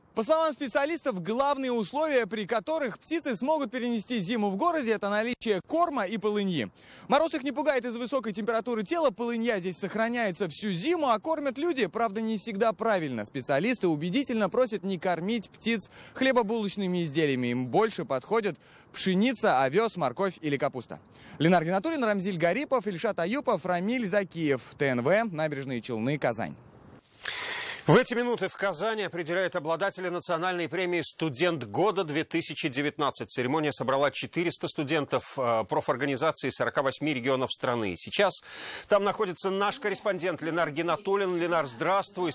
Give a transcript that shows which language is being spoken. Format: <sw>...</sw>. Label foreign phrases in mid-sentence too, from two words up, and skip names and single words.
<ru>По словам специалистов, главные условия, при которых птицы смогут перенести зиму в городе, это наличие корма и полыньи. Мороз их не пугает из-за высокой температуры тела, полынья здесь сохраняется всю зиму, а кормят люди, правда, не всегда правильно. Специалисты убедительно просят не кормить птиц хлебобулочными изделиями, им больше подходят пшеница, овес, морковь или капуста. Ленар Гинатуллин, Рамзиль Гарипов, Ильшат Аюпов, Рамиль Закиев, ТНВ, Набережные Челны, Казань. В эти минуты в Казани определяют обладателя национальной премии «Студент года-2019». Церемония собрала 400 студентов профорганизаций 48 регионов страны. Сейчас там находится наш корреспондент Ленар Гинатуллин. Ленар, здравствуй.</ru>